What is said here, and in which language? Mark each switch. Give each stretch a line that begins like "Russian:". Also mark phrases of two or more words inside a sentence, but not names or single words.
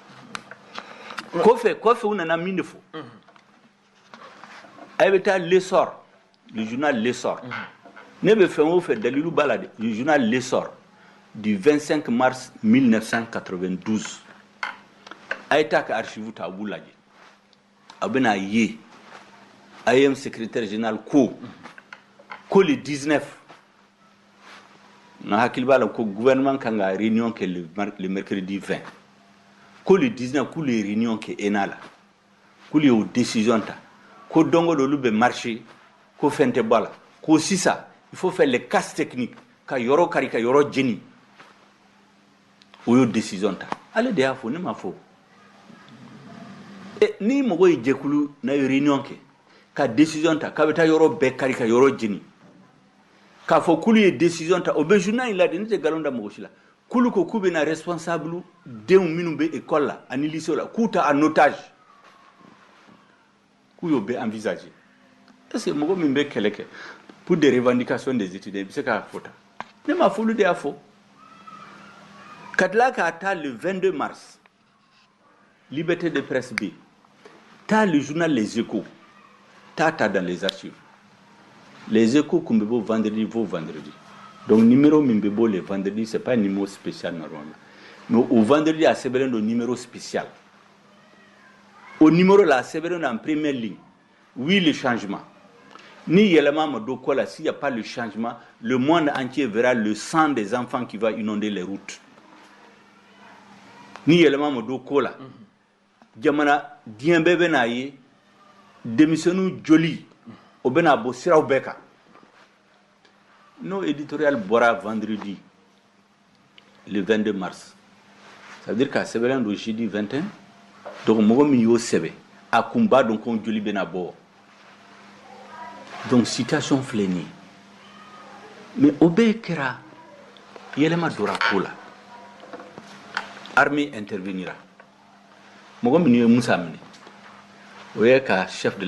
Bambara: kɔfɛ u nana min de fɔ a bɛ taa
French: l'essor le journal l'essor
Bambara: ne bɛ fɛn o fɛn dalilu b'a la dɛ
French: le journal l'essor du 25 mars 1992
Bambara: a ye taa ka archive ta a b'u lajɛ a bɛ n'a ye AM
French: secrétaire général
Bambara: ko
French: le 19
Bambara: na hakili b'a la ko gouvernement kan ka réunion kɛ
French: le mercredi 20
Bambara: ko
French: le 19
Bambara: k'olu ye réunion kɛ ENA la k'olu y'o décision ta ko don o don olu bɛ marché ko fɛn tɛ bɔ a la ko sisan
French: il faut faire les casses techniques
Bambara: ka yɔrɔ kari ka yɔrɔ jeni o y'o décision ta ale de y'a fɔ ne ma fɔ ni mɔgɔ ye jɛkulu n'a ye réunion kɛ ka décision ta k'a bɛ taa yɔrɔ bɛɛ kari ka yɔrɔ jeni k'a fɔ k'olu ye décision ta o bɛ journal in la de ne tɛ nkalon da mɔgɔ si la k'olu ko k'u bɛna responsable denw minnu bɛ école la ani lycée la k'u ta
French: en otage
Bambara: k'u y'o bɛɛ envisager est-ce que mɔgɔ min bɛ kɛlɛ kɛ
French: pour des revendications des étudiants
Bambara: i bɛ se k'a fɔ ta ne ma fɔ olu de y'a fɔ ka tila k'a ta
French: le 22 mars liberté de presse
Bambara: bɛ yen taa
French: le journal Les Échos
Bambara: taa ta dans
French: les archives Les Échos
Bambara: kun bɛ bɔ
French: vendredi donc numéro
Bambara: min bɛ bɔ
French: le vendredi c'est pas un numéro spécial normalement mais au vendredi
Bambara: a sɛbɛnlen don
French: numéro spécial au numéro
Bambara: la a sɛbɛnlen don
French: en première ligne oui le changement
Bambara: ni yɛlɛma ma don ko la
French: s'il y a pas le changement le monde entier verra le sang des enfants qui va inonder les routes
Bambara: ni yɛlɛma ma don ko la jamana diɲɛ bɛɛ bɛ n'a ye denmisɛnninw joli o bɛ n'a bɔ siraw bɛɛ kan n'o éditorial bɔra vendredi
French: le 22 mars ça veut dire
Bambara: k'a sɛbɛnlen don
French: jeudi 21
Bambara: donc mɔgɔ min y'o sɛbɛn a kun b'a dɔn ko joli bɛ na bɔ donc citation filɛ nin ye mais o bɛɛ kɛra yɛlɛma donna ko la
French: armée intervenira
Bambara: mɔgɔ min ye Musa minɛ o ye ka
French: chef de